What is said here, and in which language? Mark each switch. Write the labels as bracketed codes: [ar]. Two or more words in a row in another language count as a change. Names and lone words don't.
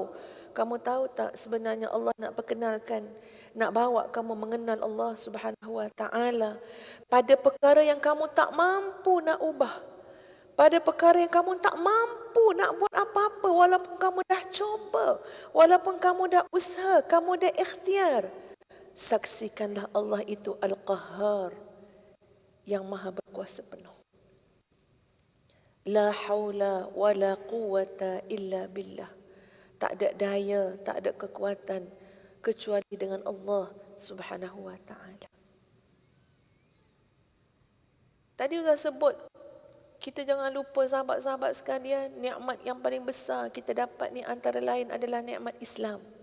[ms] Kamu tahu tak sebenarnya Allah nak perkenalkan, nak bawa kamu mengenal Allah [ar] Subhanahu wa ta'ala [ms] pada perkara yang kamu tak mampu nak ubah. Pada perkara yang kamu tak mampu nak buat apa-apa, walaupun kamu dah cuba, walaupun kamu dah usaha, kamu dah ikhtiar. Saksikanlah Allah itu Al-Qahhar, yang maha berkuasa penuh. [ar] La haula wa la quwata illa billah. [ms] Tak ada daya, tak ada kekuatan kecuali dengan Allah [ar] Subhanahu wa ta'ala. [ms] Tadi sudah sebut, kita jangan lupa sahabat-sahabat sekalian, nikmat yang paling besar kita dapat ni antara lain adalah nikmat Islam.